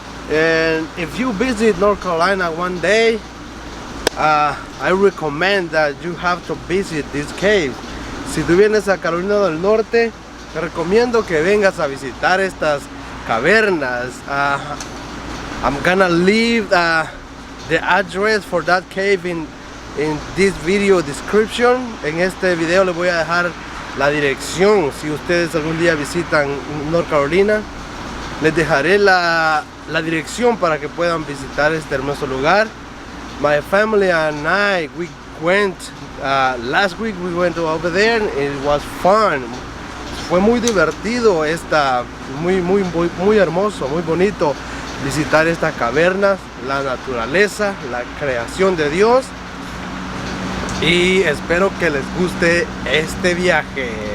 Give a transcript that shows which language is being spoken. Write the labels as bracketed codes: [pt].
[en] And if you visit North Carolina one day, I recommend that you have to visit this cave. [es] Si tú vienes a Carolina del Norte, te recomiendo que vengas a visitar estas cavernas. [en] I'm gonna leave the address for that cave in this video description. [es] En este video les voy a dejar la dirección. Si ustedes algún día visitan North Carolina, les dejaré la dirección para que puedan visitar este hermoso lugar. [en] My family and I, we went last week. We went over there and it was fun. [es] Fue muy divertido, muy hermoso, muy bonito visitar estas cavernas, la naturaleza, la creación de Dios. Y espero que les guste este viaje.